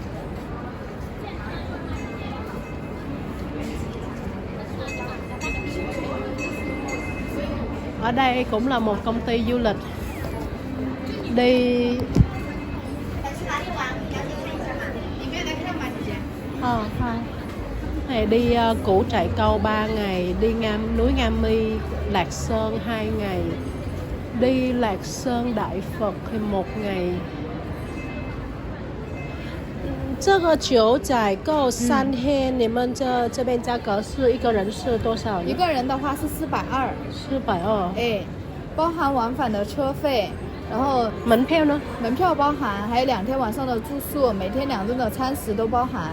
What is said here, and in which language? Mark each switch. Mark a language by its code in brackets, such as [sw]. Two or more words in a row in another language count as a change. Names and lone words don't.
[vi] Ở đây cũng là một công ty du lịch đi này đi Củ Trại Câu 3 ngày, đi núi Nga Mi, Lạc Sơn 2 ngày, đi Lạc Sơn Đại Phật thì 1 ngày. [zh] 这个九寨沟3天，你们这边价格是一个人是多少？一个人的话是420，420，哎，包含往返的车费，然后门票呢？门票包含，还有2天晚上的住宿，每天2顿的餐食都包含。